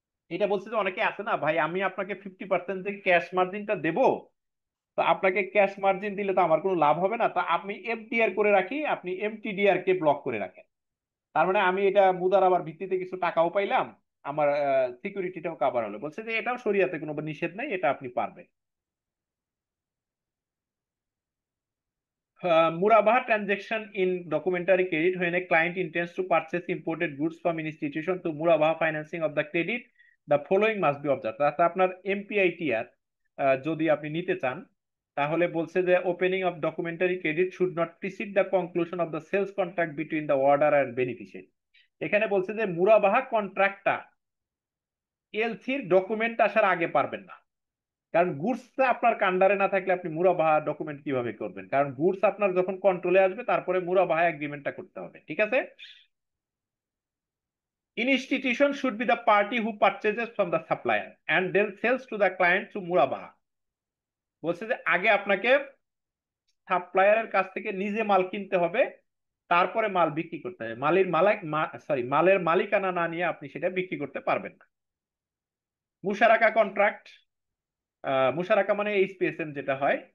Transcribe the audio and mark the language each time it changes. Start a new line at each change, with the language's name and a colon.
Bangla: এটা বলছে যে অনেকে আছে না ভাই, আমি আপনাকে 50% যে ক্যাশ মার্জিনটা দেবো, তো আপনাকে ক্যাশ মার্জিন দিলে তো আমার কোনো লাভ হবে না, তা আপনি এফডিআর করে রাখি, আপনি এমটিডিআর কে ব্লক করে রাখেন। তার মানে আমি এটা মুদারাবার ভিত্তিতে কিছু টাকাও পাইলাম, আমার সিকিউরিটিটাও কাভার হলো। বলছে যে এটাও শরিয়াতে কোনো নিষেধ নাই, এটা আপনি পারবেন।
English: Murabaha transaction in documentary credit: when a client intends to purchase imported goods from an institution to Murabaha financing of the credit, the following must be observed.
Bangla: অর্থাৎ আপনার এমপিআইটিআর যদি আপনি নিতে চান, তাহলে বলছে যে
English: Opening of documentary credit should not precede the conclusion of the sales contract between the order and beneficiary.
Bangla: এখানে বলছে যে মুরাবাহা কন্ট্রাক্টটা এলসির ডকুমেন্ট আসার আগে পারবেন না, কারণ গুডস আপনার কান্ডারে না থাকলে আপনি মুরাবাহা ডকুমেন্ট কিভাবে করবেন? কারণ গুডস আপনার যখন কন্ট্রোলে আসবে তারপরে মুরাবাহা এগ্রিমেন্টটা করতে হবে, ঠিক আছে?
English: Institution should be the party who purchases from the supplier and then sells to the client through মুরাবাহা।
Bangla: বলছে যে আগে আপনাকে সাপ্লায়ারের কাছ থেকে নিজে মাল কিনতে হবে, তারপরে মাল বিক্রি করতে হবে। মালের মালিকানা না নিয়ে আপনি সেটা বিক্রি করতে পারবেন না। মুশারাকা কন্ট্রাক্ট, মুশারাকা মানে এইচপিএসএম যেটা হয়।